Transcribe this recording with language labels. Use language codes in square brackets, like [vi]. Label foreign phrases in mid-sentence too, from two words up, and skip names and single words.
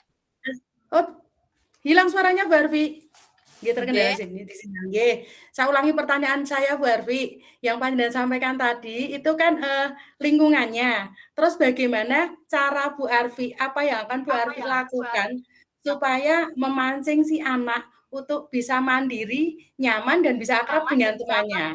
[id] Oh, hilang suaranya Bu Arfi. Nggih, terkendala nggih, sini di sinyal, nggih. Saya ulangi pertanyaan saya Bu Arfi, yang panjenengan sampaikan tadi itu kan, lingkungannya. Terus bagaimana cara Bu Arfi, apa yang akan Bu Arfi lakukan supaya memancing si anak untuk bisa mandiri, nyaman, dan bisa akrab dengan temannya?